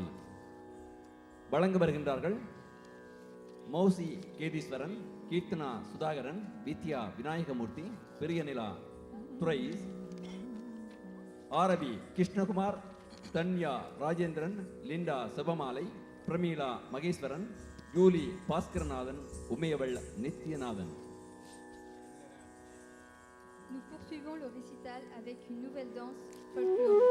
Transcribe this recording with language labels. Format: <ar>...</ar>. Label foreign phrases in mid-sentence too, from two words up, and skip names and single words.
<ta>வழங்க வருகின்றார்கள் மௌசி கேதீஸ்வரன், கீர்த்தனா சுதாகரன், வித்யா விநாயகமூர்த்தி, பெரியநிலா துரை, ஆரவி கிருஷ்ணகுமார், தன்யா ராஜேந்திரன், லிண்டா செபமாலை, பிரமீளா மகேஸ்வரன், ஜூலி பாஸ்கரநாதன், உமையவள் நித்யநாதன்.</ta> <fr>Nous poursuivons le récital avec une nouvelle danse folklorique.</fr>